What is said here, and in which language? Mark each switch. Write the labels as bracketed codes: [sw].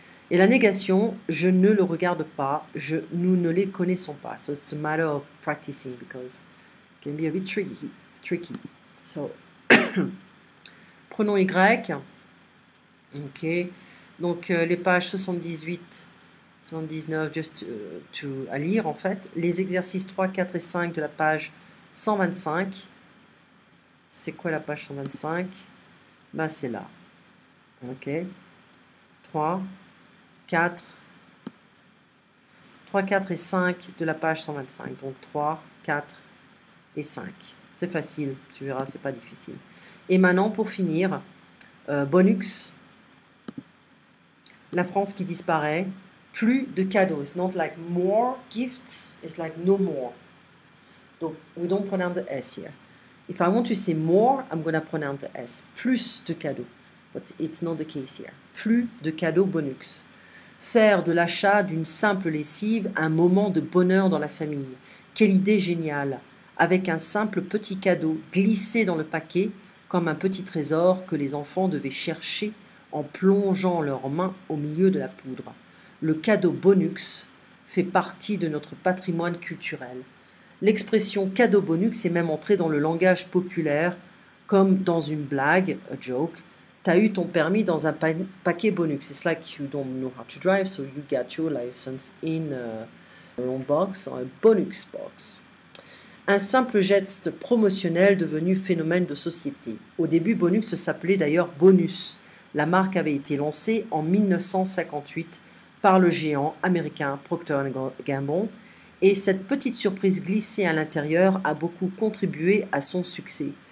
[fr] Et la négation, je ne le regarde pas, nous ne les connaissons pas. [en] So it's a matter of practicing because it can be a bit tricky. [fr] So, pronom Y. Ok. Donc, les pages 78, 79, just à lire en fait. Les exercices 3, 4 et 5 de la page 125. C'est quoi la page 125? Ben, c'est là. Ok. 3, 4 et 5 de la page 125. Donc 3, 4 et 5. C'est facile, tu verras, c'est pas difficile. Et maintenant, pour finir, bonus. La France qui disparaît. Plus de cadeaux. [en] It's not like more gifts, it's like no more. Donc, we don't pronounce the S here. If I want to say more, I'm going to pronounce the S. [fr] Plus de cadeaux. [en] But it's not the case here. [fr] Plus de cadeaux bonus. Faire de l'achat d'une simple lessive un moment de bonheur dans la famille. Quelle idée géniale! Avec un simple petit cadeau glissé dans le paquet, comme un petit trésor que les enfants devaient chercher en plongeant leurs mains au milieu de la poudre. Le cadeau bonus fait partie de notre patrimoine culturel. L'expression cadeau bonus est même entrée dans le langage populaire, comme dans une blague, [en] a joke. [fr] T'as eu ton permis dans un paquet bonus. [en] It's like you don't know how to drive, so you get your license in a long box or a bonus box. [fr] Un simple geste promotionnel devenu phénomène de société. Au début, bonus s'appelait d'ailleurs bonus. La marque avait été lancée en 1958 par le géant américain Procter & Gamble et cette petite surprise glissée à l'intérieur a beaucoup contribué à son succès.